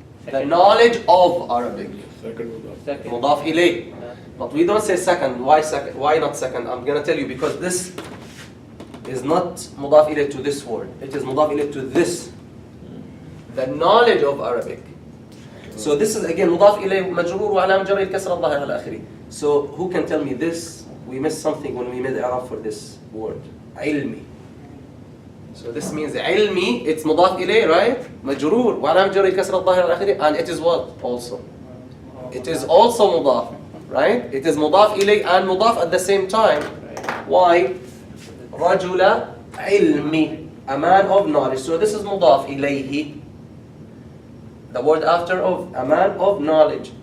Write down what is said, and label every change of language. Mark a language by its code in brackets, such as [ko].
[en] The knowledge of Arabic. Second. مضاف إليه. But we don't say second. Why second? Why not second? I'm gonna tell you because this is not مضاف إليه to this word. It is مضاف إليه to this. The knowledge of Arabic. So this is again [ar] مضاف إليه مجرور وعلامة جره الكسرة الظاهرة على آخره. [en] So who can tell me this? We missed something when we made i'rab for this word. [ar] علمي. [en] So this means علمي, it's مضاف إليه, right? [ar] مجرور وعلامة جره الكسرة الظاهرة على آخره. [en] And it is what also? It is also مضاف, right? It is مضاف إليه and مضاف at the same time. Why? [ar] رجل علمي, [en] a man of knowledge. So this is مضاف إليه. The word after of a man of knowledge.